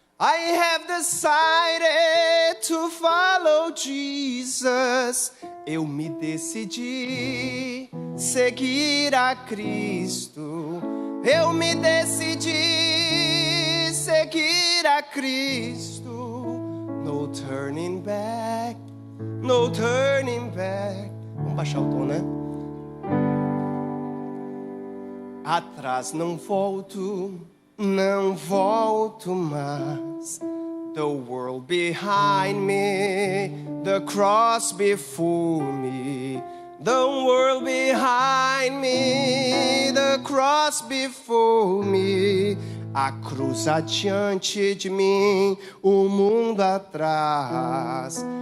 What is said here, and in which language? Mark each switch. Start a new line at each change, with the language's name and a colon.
English: I have decided to follow Jesus.
Portuguese: Eu me decidi seguir a Cristo. Eu me decidi seguir a Cristo.
English: No turning back, no turning back.
Portuguese: Vamos baixar o tom, né? Atrás não volto, não volto mais.
English: The world behind me, the cross before me. The world behind me, the cross before me.
Portuguese: A cruz adiante de mim, o mundo atrás.